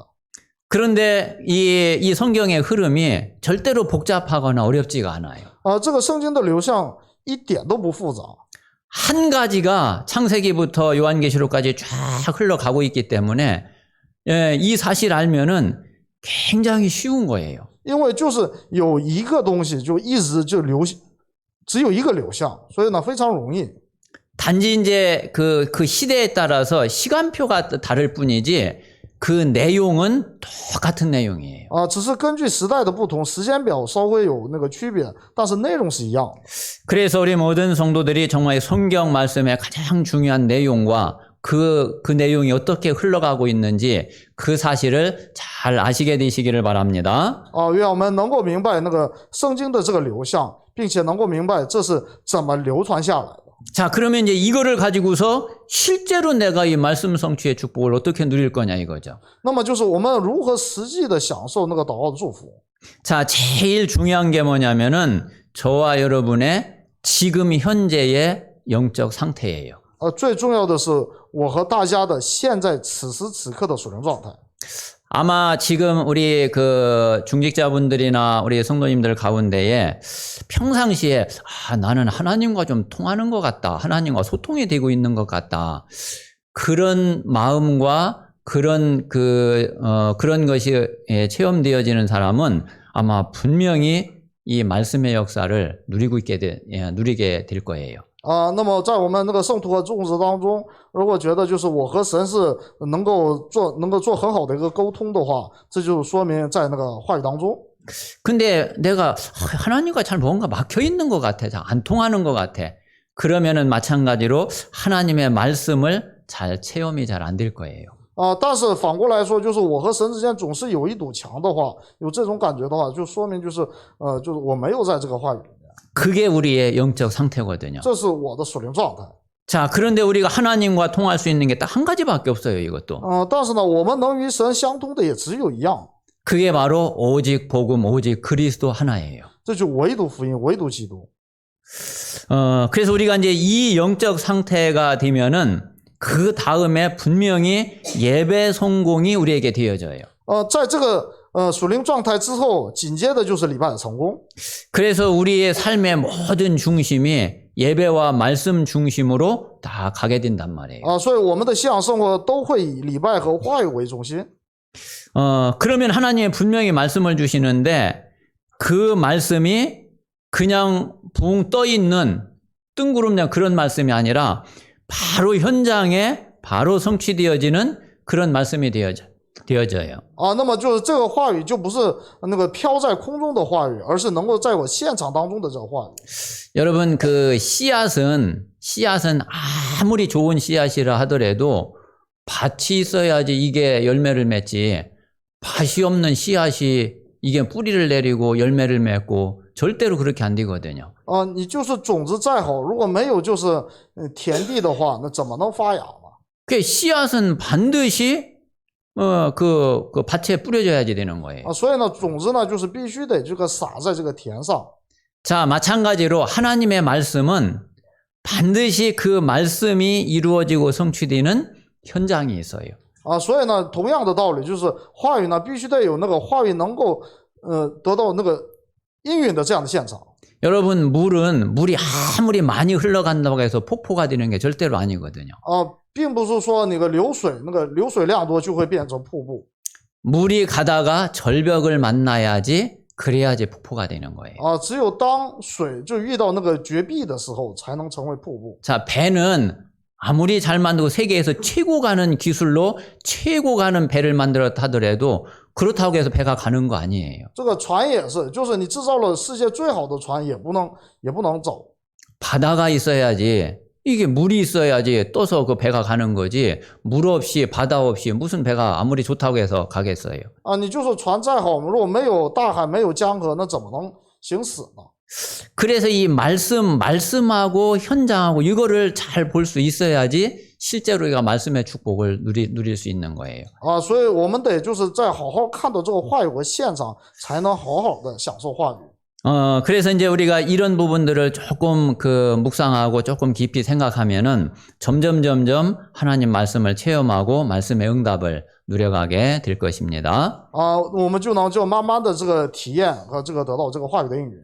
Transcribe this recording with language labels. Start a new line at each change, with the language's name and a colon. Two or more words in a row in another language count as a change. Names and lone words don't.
Korean: 그런데 이 성경의 흐름이 절대로 복잡하거나 어렵지가 않아요.
Chinese: 这个圣经的流向一点都不复杂。
Korean: 한 가지가 창세기부터 요한계시록까지 쫙 흘러가고 있기 때문에 이 사실 알면은 굉장히 쉬운 거예요.
Chinese: 因为就是有一个东西就一直就只有一个流向，所以呢非常容易。
Korean: 단지 이제 그 시대에 따라서 시간표가 다를 뿐이지 그 내용은 똑같은 내용이에요.
Chinese: 只是根据时代的不同，时间表稍微有那个区别，但是内容是一样的。
Korean: 그래서 우리 모든 성도들이 정말 성경 말씀의 가장 중요한 내용과 그 내용이 어떻게 흘러가고 있는지 그 사실을 잘 아시게 되시기를 바랍니다.
Chinese: 愿我们能够明白那个圣经的这个流向，并且能够明白这是怎么流传下来的。
Korean: 자, 그러면 이제 이거를 가지고서 실제로 내가 이 말씀 성취의 축복을 어떻게 누릴 거냐 이거죠.
Chinese: 那么就是我们如何实际的享受那个祷告的祝福。
Korean: 자, 제일 중요한 게 뭐냐면은 저와 여러분의 지금 현재의 영적 상태예요.
Chinese: 最重要的是我和大家的现在此时此刻的属灵状态。
Korean: 아마 지금 우리 그 중직자분들이나 우리 성도님들 가운데에 평상시에 나는 하나님과 좀 통하는 것 같다. 하나님과 소통이 되고 있는 것 같다. 그런 마음과 그런 것이 체험되어지는 사람은 아마 분명히 이 말씀의 역사를 누리게 될 거예요.
Chinese: 那么在我们那个圣徒和众子当中，如果觉得就是我和神是能够做很好的一个沟通的话，这就说明在那个话语当中。
Korean: 근데 내가 하나님과 잘 뭔가 막혀 있는 것 같아. 잘 안 통하는 것 같아. 그러면은 마찬가지로 하나님의 말씀을 잘 체험이 잘 안 될 거예요.
Chinese: 但是反过来说，就是我和神之间总是有一堵墙的话，有这种感觉的话，就说明就是我没有在这个话语里面。
Korean: 그게 우리의 영적 상태거든요.
Chinese: 这是我的属灵状态。
Korean: 자, 그런데 우리가 하나님과 통할 수 있는 게 딱 한 가지밖에 없어요, 이것도.
Chinese: 但是呢，我们能与神相通的也只有一样，
Korean: 그게 바로 오직 복음, 오직 그리스도 하나예요.
Chinese: 这就唯独福音，唯独基督。
Korean: 그래서 우리가 이제 이 영적 상태가 되면은 그 다음에 분명히 예배 성공이 우리에게 되어져요.
Chinese: 在这个属灵状态之后，紧接着就是礼拜的成功。
Korean: 그래서 우리의 삶의 모든 중심이 예배와 말씀 중심으로 다 가게 된단 말이에요.
Chinese: 所以我们的信仰生活都会以礼拜和话语为中心。
Korean: 그러면 하나님이 분명히 말씀을 주시는데 그 말씀이 그냥 붕 떠 있는 뜬구름냥 그런 말씀이 아니라 바로 현장에 바로 성취되어지는 그런 말씀이 되어져요.
Chinese: 那么就是这个话语就不是那个飘在空中的话语，而是能够在我现场当中的这个话语。
Korean: 여러분 그 씨앗은 아무리 좋은 씨앗이라 하더라도 밭이 있어야지 이게 열매를 맺지. 밭이 없는 씨앗이 이게 뿌리를 내리고 열매를 맺고 절대로 그렇게 안 되거든요.
Chinese: 你就是种子再好，如果没有就是田地的话，那怎么能发芽呢？
Korean: 그 씨앗은 반드시 그 밭에 뿌려져야지 되는 거예요.
Chinese: 所以呢，种子呢就是必须得这个撒在这个田上。
Korean: 자, 마찬가지로 하나님의 말씀은 반드시 그 말씀이 이루어지고 성취되는 현장이 있어요.
Chinese: 所以呢，同样的道理就是话语呢必须得有那个话语能够得到那个应允的这样的现场。
Korean: 여러분 물이 아무리 많이 흘러간다고 해서 폭포가 되는 게 절대로 아니거든요.
Chinese: 并不是说那个流水量多就会变成瀑布。
Korean: 물이 가다가 절벽을 만나야지 그래야지 폭포가 되는 거예요.
Chinese: 只有当水就遇到那个绝壁的时候，才能成为瀑布。
Korean: 자, 배는 아무리 잘 만들고 세계에서 최고 가는 기술로 최고 가는 배를 만들었다 하더라도 그렇다고 해서 배가 가는 거 아니에요.
Chinese: 这个船也是，就是你制造了世界最好的船，也不能走。
Korean: 바다가 있어야지. 이게 물이 있어야지 떠서 그 배가 가는 거지. 물 없이 바다 없이 무슨 배가 아무리 좋다고 해서 가겠어요.
Chinese: 你就说船再好，如果没有大海，没有江河，那怎么能行驶呢？
Korean: 그래서 이 말씀하고 현장하고 이거를 잘 볼 수 있어야지 실제로 우리가 말씀의 축복을 누릴 수 있는 거예요.
Chinese: 所以我们得就是在好好看到这个话语和现场，才能好好的享受话语。
Korean: 그래서 이제 우리가 이런 부분들을 조금 묵상하고 조금 깊이 생각하면은 점점 하나님 말씀을 체험하고 말씀의 응답을 누려가게 될 것입니다.
Chinese: 我们就慢慢的这个体验和这个得到这个话语的应允。